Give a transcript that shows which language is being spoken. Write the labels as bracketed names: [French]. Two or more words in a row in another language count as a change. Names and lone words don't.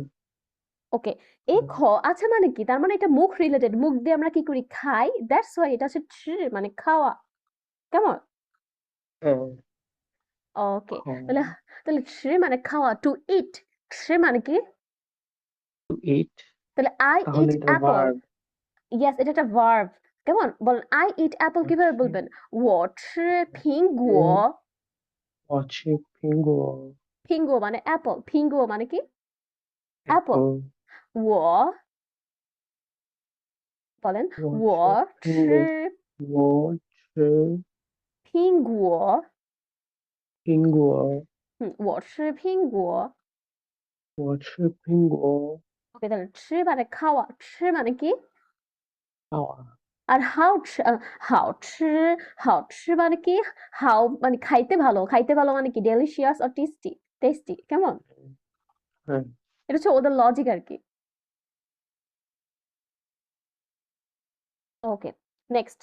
[Bangla] ওকে, এই খ আছে মানে কি, তার মানে এটা মুখ রিলেটেড, মুখ দিয়ে আমরা কি করি, খাই, [English] that's why [Bangla] এটা হচ্ছে মানে খাওয়া, কেমন? হ্যাঁ ওকে, তাহলে তাহলে মানে খাওয়া, [English] to eat, [Bangla] মানে কি? [English] to eat, [Bangla] তাহলে আই তাহলে [English] ইট [Bangla] এটা [English] অ্যাপল। ভার্ব, [Bangla] ইয়েস, এটা একটা ভার্ব। কেমন বলেন, [English] I eat apple [Bangla] কিভাবে বলবেন? [Chinese] 我吃苹果। 我吃苹果， [Bangla] 苹果 মানে অ্যাপল, 苹果 মানে কি? অ্যাপল। 我বলেন [Chinese] 我我吃苹果，吃我吃苹果。苹果，我吃苹果。我吃苹果， [Bangla] ওকে, তাহলে 吃মানে খাওয়া, 吃মানে কি? [Chinese] 好啊， [Bangla] আর [Chinese] 好吃，好吃 [Bangla] মানে কি? হাও মানে খাইতে ভালো, খাইতে ভালো মানে কি? [English] delicious or tasty, tasty, [Bangla] কেমন? [Chinese] 嗯， [Bangla] এটা হচ্ছে ওদের লজিক আর কি। ওকে, নেক্সট।